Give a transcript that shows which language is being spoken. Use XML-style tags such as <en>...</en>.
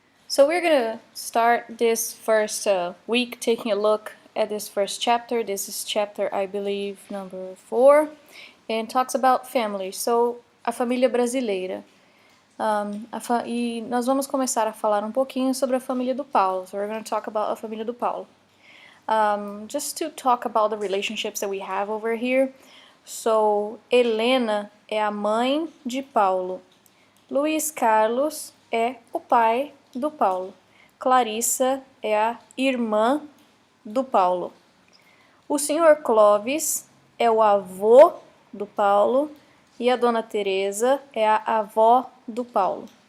<en>So we're gonna start this first week taking a look at this first chapter. This is chapter, I believe, number 4, and talks about family. So,</en> <pt>a família brasileira. E nós vamos começar a falar um pouquinho sobre a família do Paulo.</pt> <en>So we're going to talk about</en> <pt>a família do Paulo.</pt> <en>Just to talk about the relationships that we have over here. So,</en> <pt>Helena é a mãe de Paulo. Luiz Carlos é o pai do Paulo. Clarissa é a irmã do Paulo. O senhor Clóvis é o avô do Paulo e a dona Teresa é a avó do Paulo.</pt>